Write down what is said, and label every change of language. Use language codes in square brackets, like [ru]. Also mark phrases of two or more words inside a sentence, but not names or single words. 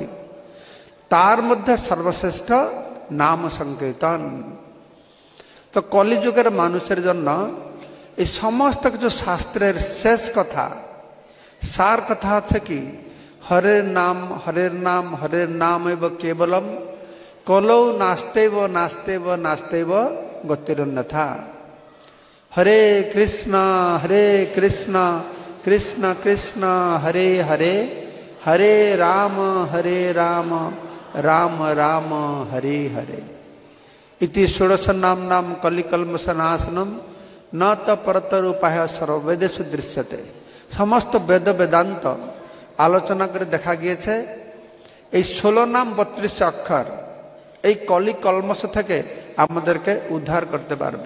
[bn] তার মধ্যে সর্বশ্রেষ্ঠ নাম সংকীর্তন। তো কলিযুগের মানুষের জন্য এই সমস্ত কিছু শাস্ত্রের শেষ কথা, সার কথা হচ্ছে কি, [sa] হরের নাম, হরের নাম, হরের নাম এব কেবলম, কলৌ নাস্তেব নাস্তেব নাস্তেব গতিরন্যথা। হরে কৃষ্ণ কৃষ্ণ কৃষ্ণ হরে হরে, হরে রাম রাম রাম হরে হরে। ইতি ষোড়শ নাম নাম কলিকলমশনাশনম ন তো পরতর উপায় সর্ববেদেষু দৃশ্যতে। [bn] সমস্ত বেদ বেদান্ত আলোচনা করে দেখা গিয়েছে এই 16 নাম 32 অক্ষর এই কলি কলমশ থেকে আমাদেরকে উদ্ধার করতে পারবে।